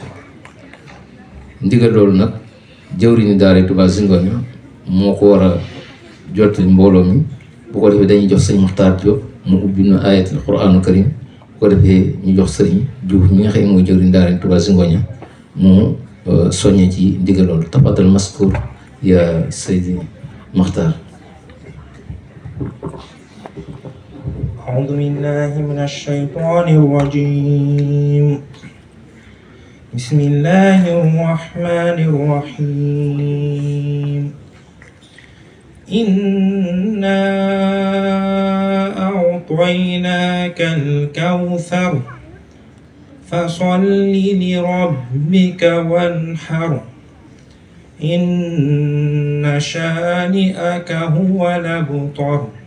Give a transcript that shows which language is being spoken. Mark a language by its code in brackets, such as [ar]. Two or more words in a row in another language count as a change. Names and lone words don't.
[wo] ndigal loolu nag jawriñu daaray Touba Zingonia moo ko war a jottali mbooloo mi. bu ko defee dañuy jox sëñ Muxtaar Diop mu ubbi na [ar] آية القرآن الكريم. [wo] bu ko defee ñu jox sëriñ Diouf mi nga xam ne mooy jawriñu daaray Touba Zingonia mu soññee ci ndigal loolu. [ar] تفضل مشكور يا Seydi Muxtaar. أعوذ بالله من الشيطان الرجيم. بسم الله الرحمن الرحيم. إنا أعطيناك الكوثر فصل لربك وانحر إن شانئك هو الأبتر.